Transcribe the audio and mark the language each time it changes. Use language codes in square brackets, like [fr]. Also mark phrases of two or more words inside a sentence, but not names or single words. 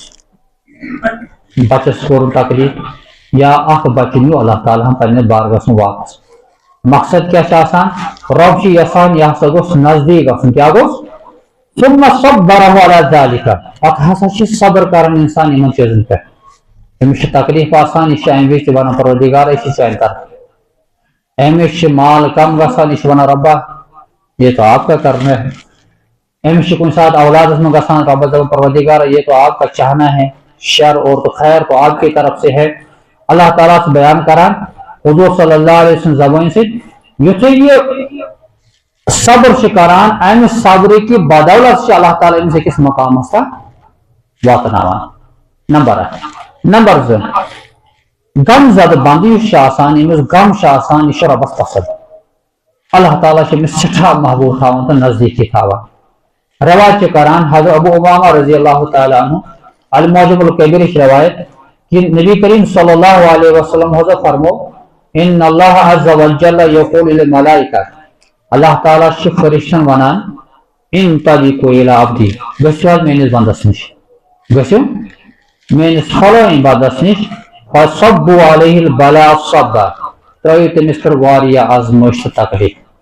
[ks] منٛز بچس کوٚرُن تکلیف یا اکھ بچہِ نیوٗ اللہ تعالیٰ ہن پننِس بارگاہس منٛز واپس مقصد کیا چھُ آسان رۄب چھُ یژھان یہِ ہسا گوٚژھ نزدیٖک گژھُن کیاہ گوٚژھ [ar] ثم صبره علی [ks] ذلک پتہٕ ہسا چھُ صبر کران انسان یِمن چیٖزن پٮ۪ٹھ أمِس چھُ تکلیف آسان یہِ چھُ امہِ وِزِ تہِ ونان پروردگارا یہِ چھُ چانہِ طرفہٕ أمِس چھُ مال کم گژھان یہِ چھُ ونان رۄبا [ur] یہ تو آپ کا کرنا ہے [ks] أمِس چھُ کُنہِ ساتہٕ اولادس منٛز گژھان رۄبس دپان پروردگارا [ur] یہ تو آپ کا چاہنا ہے شر اور تو خیر تو آپ کی طرف سے ہے [ks] اللہ تعالیٰ سے بیان کران حضور [ar] صلی اللہ علیہ وسلم [ks] زبان سۭتۍ یُتھُے یہِ صبر چھُ کران امہِ صبرٕ کہِ بدولت چھُ اللہ تعالیٰ أمِس أکِس مقامس تام واتناوان نمبر اکھ نمبر زٕ غم زدٕ بنٛدٕ یُس چھُ آسان ییٚمِس غم چھُ آسان یہِ چھُ رۄبس پسنٛد اللہ تعالیٰ چھُ أمِس سٮ۪ٹھاہ محبوٗب تھاوان تہٕ نزدیٖکی تھاوان روایت چھِ کران حضرت ابو امامہ [ar] رضی اللہ تعالیٰ عنہ [ks] المعجم الکبیرٕچ روایت کہ نبی کریم [ar] صلی اللہ علیہ وسلم [ks] حضرت فرمو [ar] ان اللہ عز وجل یقول للملائکہ [ks] اللہ تعالیٰ چھُ فرشتن ونان [ar] انطلقوا الی عبدی [ks] گٔژھِو حظ میٲنِس بندس نِش گٔژھِو میٲنِس فلٲنۍ بندس نِش [ar] فصبوا علیہ البلاء [ks] صبا ترٲیِو تٔمِس پٮ۪ٹھ واریاہ آزمٲیش تہٕ تکلیف